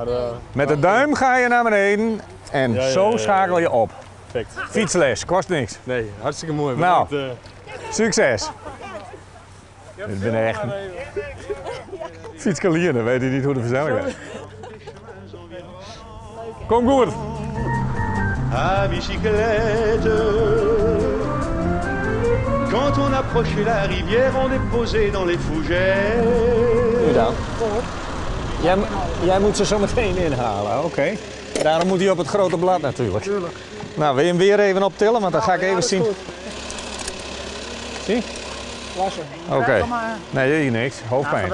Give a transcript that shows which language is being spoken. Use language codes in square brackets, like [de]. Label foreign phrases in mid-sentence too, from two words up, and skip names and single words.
[nl] Met de duim ga je naar beneden en zo schakel je op. Perfect. Fietsles, kost niks. Nee, hartstikke mooi. Nou, bedankt, succes. Ik ben echt een fietskalier, dan weet je niet hoe de versnelling is. Kom goed. [fr] À bicyclette. Quand on approchait la rivière, on déposait dans les fougères. [nl] Nu dan. Jij moet ze zo meteen inhalen, oké. Daarom moet hij op het grote blad natuurlijk. Tuurlijk. Nou, wil je hem weer even optillen, want dan ga ik even zien. Zie? Oké. Nee, hier niks. Hoofdpijn.